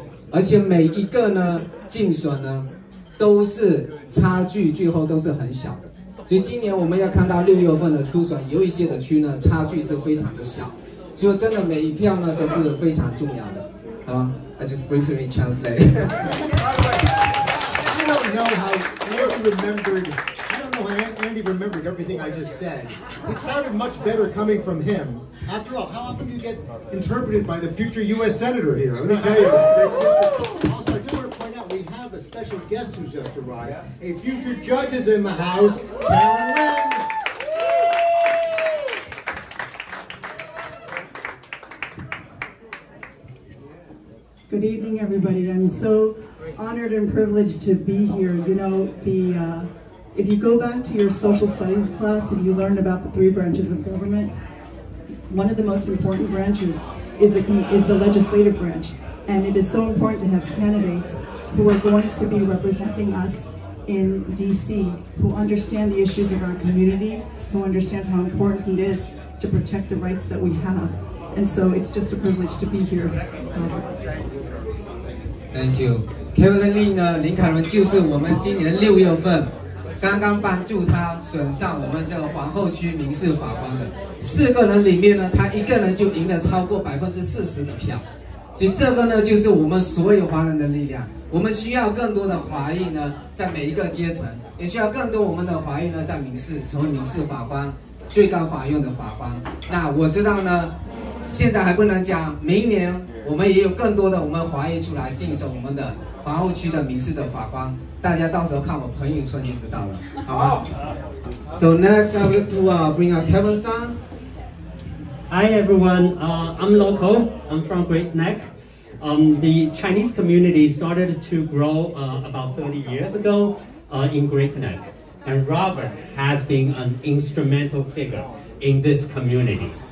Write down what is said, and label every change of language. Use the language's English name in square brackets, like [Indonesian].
[Chinese] 而且每一个呢竞选呢都是差距最后都是很小的，所以今年我们要看到6月份的初选，有一些的区呢差距是非常的小，所以真的每一票呢都是非常重要的。 [English] 好 ，I just briefly translate. I don't know how Andy remembered. I don't know how Andy remembered everything I just said. It sounded much better coming from him, After all, how often do you get interpreted by the future U.S. Senator here? Let me tell you. Also, I do want to point out we have a special guest who's just arrived. A future judge is in the house, Karen Lynn. Good evening, everybody. I'm so honored and privileged to be here. You know, if you go back to your social studies class, if you learned about the 3 branches of government, one of the most important branches is the legislative branch. And it is so important to have candidates who are going to be representing us in DC, who understand the issues of our community, who understand how important it is to protect the rights that we have. And so it's just a privilege to be here. Thank you. [Chinese] Kevin Lin 呢，林凯伦就是我们今年6月份刚刚帮助他选上我们这个皇后区民事法官的4个人里面呢，他一个人就赢了超过40%的票，所以这个呢就是我们所有华人的力量。我们需要更多的华裔呢，在每一个阶层，也需要更多我们的华裔呢，在成为民事法官、最高法院的法官。那我知道呢，现在还不能讲，明年我们也有更多的我们华裔出来竞选我们的皇后区的民事的法官。大家到时候看我朋友圈就知道了，好吗 [English] ？So next, I would like to bring up Kevin San. Hi everyone, I'm local. I'm from Great Neck. The Chinese community started to grow about 30 years ago in Great Neck, and Robert has been an instrumental figure in this community.